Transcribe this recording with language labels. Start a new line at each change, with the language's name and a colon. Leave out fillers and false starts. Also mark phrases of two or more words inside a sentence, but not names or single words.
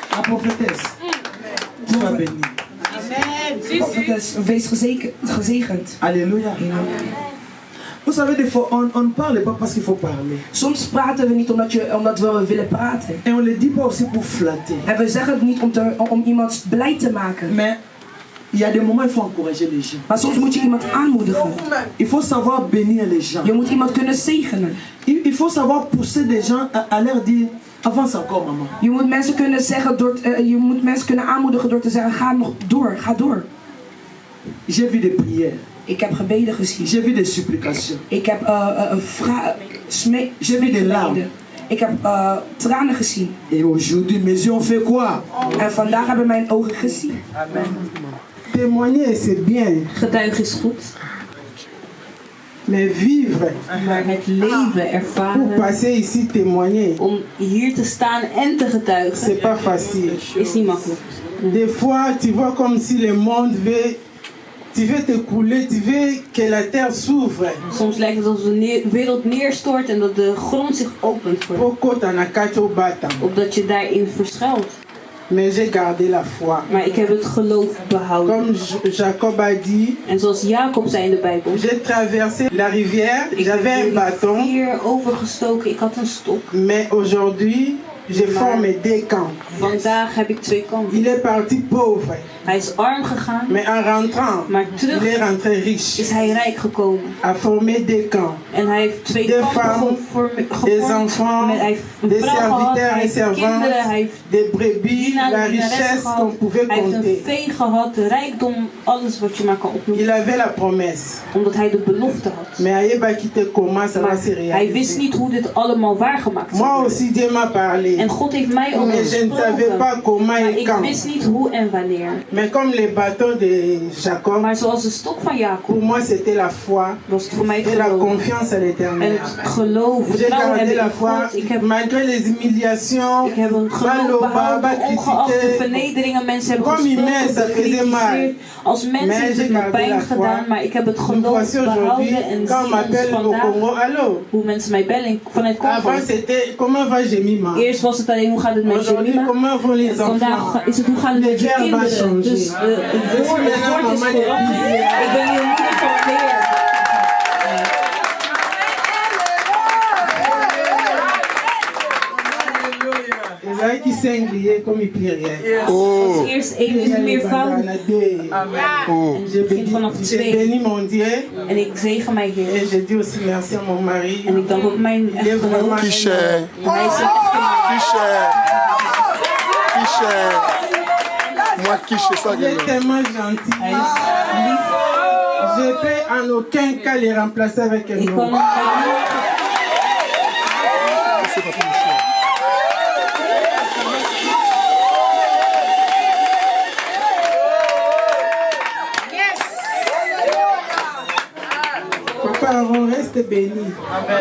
French: Prophétesse, tu m'as béni.
Dutch: Prophetess, wees gezegend.
French: Alléluia. Vous savez, des fois, on ne parle pas parce qu'il faut parler.
Dutch: Soms praten we niet omdat we willen praten.
French: Et on ne le dit pas aussi pour flatter.
Dutch: En we zeggen het niet om iemand blij te maken.
French: Mais il y a des moments où il faut encourager les gens.
Dutch: Maar soms moet je iemand aanmoedigen.
French: Il faut savoir bénir les gens.
Dutch: Je moet iemand kunnen zegenen.
French: Il faut savoir pousser des gens à leur dire avance encore, maman.
Dutch: Je moet mensen kunnen zeggen je moet mensen kunnen aanmoedigen door te zeggen ga nog door, ga door.
French: J'ai vu des prières.
Dutch: Ik heb gebeden gezien.
French: J'ai vu des supplications.
Dutch: Ik heb
French: J'ai vu des larmes.
Dutch: Ik heb tranen gezien.
French: Et aujourd'hui, mes yeux ont fait quoi?
Dutch: En vandaag hebben mijn ogen gezien.
French: Amen. Témoigner, c'est bien.
Dutch: Getuigen is goed.
French: Mais vivre.
Dutch: Maar het leven
French: Pour
Dutch: ervaren.
French: passer ici témoigner.
Dutch: Om hier te staan en te getuigen.
French: C'est pas facile.
Dutch: Is niet makkelijk.
French: Des fois, tu vois comme si le monde veut. Tu veux te couler, tu veux que la terre s'ouvre.
Dutch: Soms lijkt het alsof de wereld neerstort en dat de grond zich opent voor je. Opdat je daarin verschuilt.
French: Mais j'ai gardé la foi.
Dutch: Maar ik heb het geloof behouden.
French: Comme Jacob a dit.
Dutch: En zoals Jacob zei in de Bijbel.
French: J'ai traversé la rivière, j'avais un bâton.
Dutch: Hier overgestoken, ik had een stok.
French: Mais aujourd'hui, j'ai formé deux camps.
Dutch: Vandaag heb ik twee kampen.
French: Il est parti pauvre.
Dutch: Hij is arm gegaan.
French: Mais en rentrant,
Dutch: maar terug
French: il est rentré riche.
Dutch: Is hij rijk gekomen.
French: A formé deux camps.
Dutch: En hij heeft twee
French: des
Dutch: kampen
French: femmes, des enfants, des serviteurs et servantes, des brebis, la richesse qu'on pouvait compter.
Dutch: Hij heeft een vee gehad, de rijkdom, alles wat je maar kan opnoemen.
French: Il avait la promesse.
Dutch: Omdat hij de belofte had.
French: Mais
Dutch: hij wist niet hoe dit allemaal waargemaakt zou worden.
French: Moi aussi, Dieu m'a parlé.
Dutch: En God heeft mij ook gesproken. Maar ik wist niet hoe en wanneer.
French: Mais comme les bâtons de Jacob,
Dutch: maar zoals de stok van Jacob,
French: pour moi c'était la foi,
Dutch: was het voor mij
French: et la confiance à l'Éternel.
Dutch: En het geloof,
French: j'ai gardé la foi, malgré les humiliations,
Dutch: ik heb een geloof behouden, ongeacht de vernederingen, mensen hebben gesproken, als mensen heeft het me pijn gedaan, maar ik heb het geloof behouden en zie ons vandaag, hoe mensen mij bellen vanuit Congo. Eerst was het alleen hoe gaat het met Jemima, vandaag is het hoe gaat het met je kinderen. Dus het woord is veranderd. Ik ben hier moeder van de Heer. Qui singulier comme il pluriel. Als eerst één is het meervoud. En je begint vanaf twee. En ik zegen mijn Heer. En ik dank ook mijn echtgenoot. Hij is
French: Moi qui sais ça. Il est tellement gentil. Je peux en aucun cas les remplacer avec un autre. Papa, on reste béni. Amen.